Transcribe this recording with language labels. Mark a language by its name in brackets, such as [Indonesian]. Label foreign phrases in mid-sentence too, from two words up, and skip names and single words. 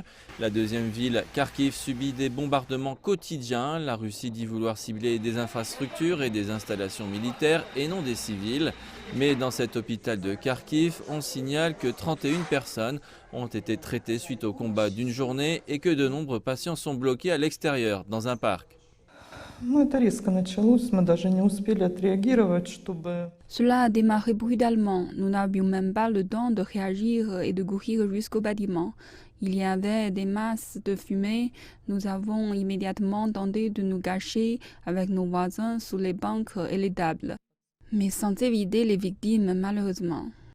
[French] La deuxième ville, Kharkiv, subit des bombardements quotidiens. La Russie dit vouloir cibler des infrastructures et des installations militaires et non des civils. Mais dans cet hôpital de Kharkiv, on signale que 31 personnes ont été traitées suite au combat d'une journée et que de nombreux patients sont bloqués à l'extérieur, dans un parc. [Russian] Это резко началось, мы даже не успели отреагировать, чтобы... [French] Cela a démarré brutalement. Nous n'avions même pas le temps de réagir et de courir jusqu'au bâtiment. Il y avait des masses de fumée. Nous avons immédiatement tenté de nous cacher avec nos voisins sous les bancs et les tables, mais sans éviter les victimes malheureusement.